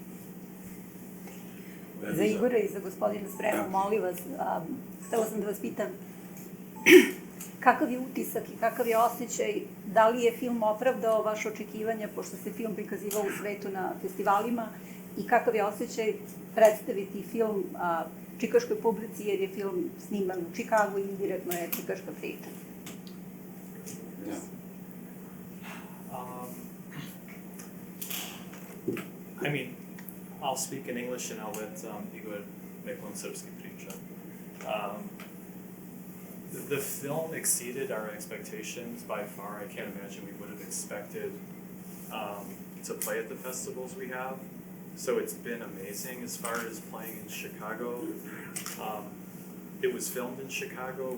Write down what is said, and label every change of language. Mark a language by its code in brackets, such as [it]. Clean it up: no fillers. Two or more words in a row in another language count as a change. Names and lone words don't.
[sr] Za Igora i za gospodina Sprema, molim vas, htela sam da vas pitam kakav je utisak i kakav je osjećaj, da li je film opravdao vaše očekivanja, pošto se film prikazivao u svetu na festivalima, i kakav je osjećaj predstaviti film čikaškoj publici, jer je film sniman u Čikagu i indirektno je čikaška priča? [en] I mean, I'll speak in English and I'll let Igor make one [sr] srpski priča. [en] The film exceeded our expectations by far. I can't imagine we would have expected to play at the festivals we have. So it's been amazing as far as playing in Chicago. It was filmed in Chicago.